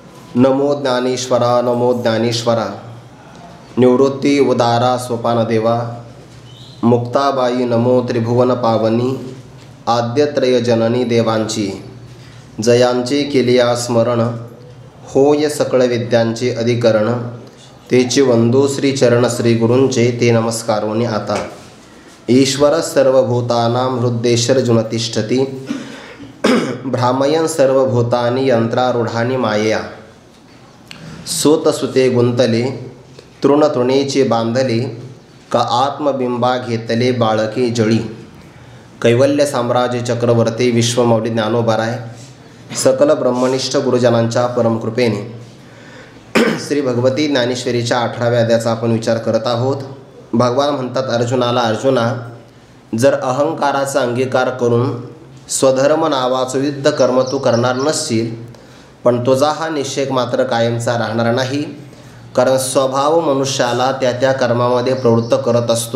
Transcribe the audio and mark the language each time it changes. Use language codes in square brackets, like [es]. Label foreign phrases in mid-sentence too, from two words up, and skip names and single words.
[mr] नमो ज्ञानेश्वरा नमो ज्ञानेश्वरा। निवृत्ती उदारा सोपानदेवा। मुक्ताबाई नमो त्रिभुवन पावनी। आद्यत्रय जननी देवांची जयांचे केलिया स्मरण। होय सकळ विद्यांचे अधिकरण। तेचे वंदो श्री चरण श्री गुरूंचे ते नमस्कारोनी आता। [sa] ईश्वर सर्वभूतानां हृद्देशर्जुन तिष्ठति। भ्रामयन् सर्वभूतानि यंत्रारूढानि मायया। [mr] सोतसुते गुंतले तृणतृणेचे बांधले। का आत्मबिंबा घेतले बाळके जळी। कैवल्य साम्राज्य चक्रवर्ती विश्वमौली ज्ञानोबाराय सकल ब्रह्मनिष्ठ गुरुजनांच्या परमकृपेने श्री भगवती ज्ञानेश्वरीच्या 18व्या अध्यायाचा आपण विचार करत आहोत। भगवान म्हणतात अर्जुनाला, अर्जुना, जर अहंकाराचा अंगीकार करून स्वधर्म नावाचं युद्ध कर्म तू करणार नसशील, पण तुझा हा निश्चय मात्र कायमचा राहणार नाही। कारण स्वभाव मनुष्याला त्या त्या कर्मामध्ये प्रवृत्त करत असतो।